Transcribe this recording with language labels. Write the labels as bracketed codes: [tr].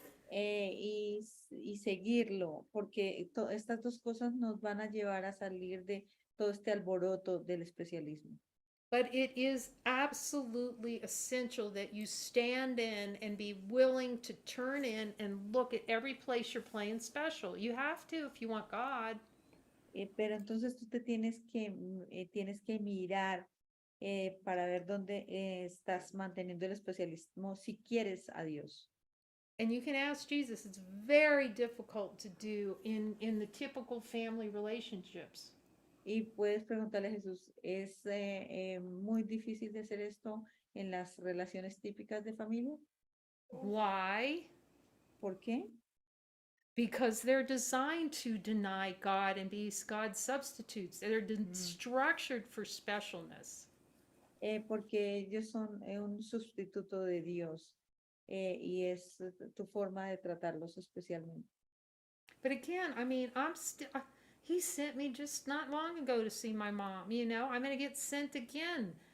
[es] Y seguirlo, porque estas dos cosas nos van a llevar a salir de todo este alboroto del especialismo. [en] But it is absolutely essential that you stand in and be willing to turn in and look at every place you're playing special. You have to if you want God. [es] Pero entonces tú te tienes que mirar para ver dónde estás manteniendo el especialismo si quieres a Dios. [en] And you can ask Jesus. It's very difficult to do in the typical family relationships. [es] Y puedes preguntarle a Jesús, ¿es muy difícil de hacer esto en las relaciones típicas de familia? [en] Why? [es] ¿Por qué? [en] because they're designed to deny God and be God's substitutes. They're structured for specialness. [es] Porque ellos son un sustituto de Dios y es tu forma de tratarlos especialmente. [en] But again, I mean, I'm still. He sent me just not long ago to see my mom. You know, I'm going to get sent again.